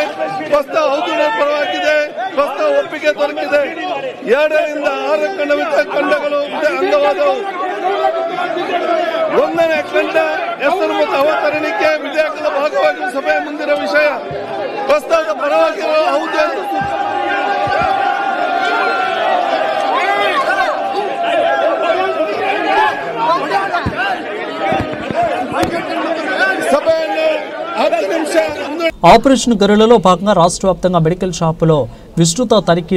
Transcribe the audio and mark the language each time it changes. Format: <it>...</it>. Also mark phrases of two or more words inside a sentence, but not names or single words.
<kn>ಪ್ರಸ್ತಾವ ಹೌದು ಪರವಾಗಿದೆ, ಪ್ರಸ್ತಾವ ಒಪ್ಪಿಗೆ ದೊರಕಿದೆ. 2ರಿಂದ 6 ಖಂಡಗಳು ಅಂಗವಾದವು. 1ನೇ ಖಂಡ ಹೆಸರು ಮತ್ತು ಅವತರಣಿಕೆ ವಿಧೇಯಕದ ಭಾಗವಾಗಿ ಸಭೆಯ ಮುಂದಿರುವ ವಿಷಯ. ಪ್ರಸ್ತಾವದ ಪರವಾಗಿ ಹೌದು ಎಂದು</kn> <te>సభను 10 నిమిషాలు. ఆపరేషన్ గరులలో భాగంగా రాష్ట్ర వ్యాప్తంగా మెడికల్ షాపులో విస్తృత తనిఖీలు.</te>